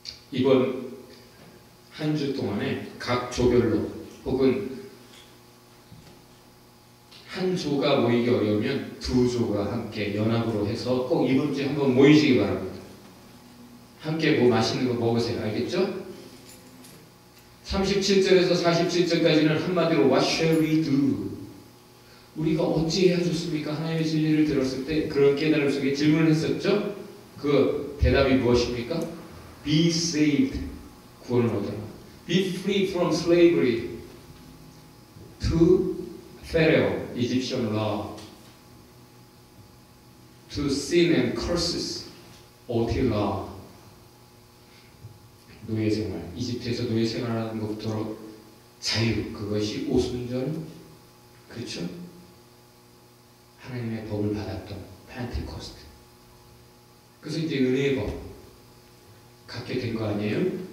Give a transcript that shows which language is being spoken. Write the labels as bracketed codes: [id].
[ko] 이번 한 주 동안에 각 조별로 혹은 한 조가 모이기 어려우면 두 조가 함께 연합으로 해서 꼭 이번 주에 한번 모이시기 바랍니다. 함께 맛있는 거 먹으세요. 알겠죠? 37절에서 47절까지는 한마디로 [en] What shall we do? [ko] 우리가 어찌해야 좋습니까? 하나님의 진리를 들었을 때 그런 깨달음 속에 질문을 했었죠? 그 대답이 무엇입니까? [en] Be saved, [ko] 구원을 얻어라. [en] Be free from slavery to Pharaoh, Egyptian law, to sin and curses, OT law. [ko] 노예 생활, 이집트에서 노예 생활하는 것부터 자유, 그것이 오순절, 그렇죠? 하나님의 법을 받았던 펜테코스트. 그래서 이제 은혜의 법 갖게 된 거 아니에요?